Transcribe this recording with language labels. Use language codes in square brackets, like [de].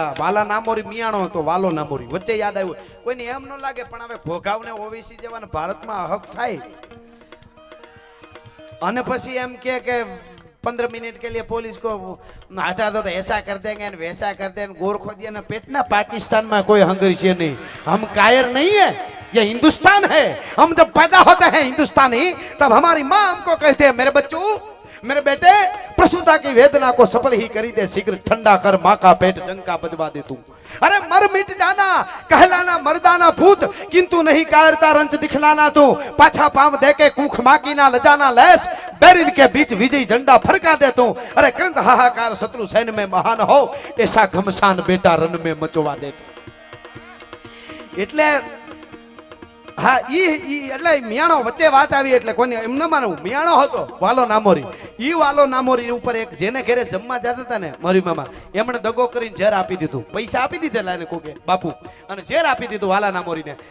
[gu] વાલા નામોરી મિયાણો હતો, વાલો નામોરી વચ્ચે યાદ આવ્યું. કોઈને એમ ન લાગે, પણ હવે ઘોઘાવને ઓવીસી જેવા ભારતમાં હક થાય અને પછી એમ કે [hi] 15 मिनट के लिए पुलिस को हटा दो तो ऐसा कर देंगे [gu] वैसा कर देंगे. [hi] गोरखो दिया ना पेटना. पाकिस्तान में कोई हंगरी है नहीं, हम कायर नहीं है, ये हिंदुस्तान है. हम जब पैदा होते हैं हिंदुस्तानी, तब हमारी माँ हमको कहते हैं मेरे बच्चों, मेरे बेटे, प्रसूता की वेदना को सफल ही करी दे, शीघ्र ठंडा कर माँ का पेट डंका बजवा दे तू. अरे मर मिट जाना, कहलाना मर्दाना भूत, किंतु नहीं कायरता रंच दिखलाना तू. पाछा पाम दे के कूख माँ की ना लजाना लेस, बैरिन के बीच विजय झंडा फरका दे तू. अरे करंत हाहाकार शत्रु सैन्य में महान हो, ऐसा घमसान बेटा रन में मचवा दे तू. [gu] એટલે હા એટલે મિયાણો વચ્ચે વાત આવી એટલે કોને એમ ન માનવું. મિયાણો હતો વાલો નામોરી. ઈ વાલો નામોરી ઉપર એક જેને ઘરે જમવા જતા હતા ને મારી મામા, એમણે દગો કરીને ઝેર આપી દીધું. પૈસા આપી દીધેલા એને કોકે બાપુ, અને ઝેર આપી દીધું વાલા નામોરીને.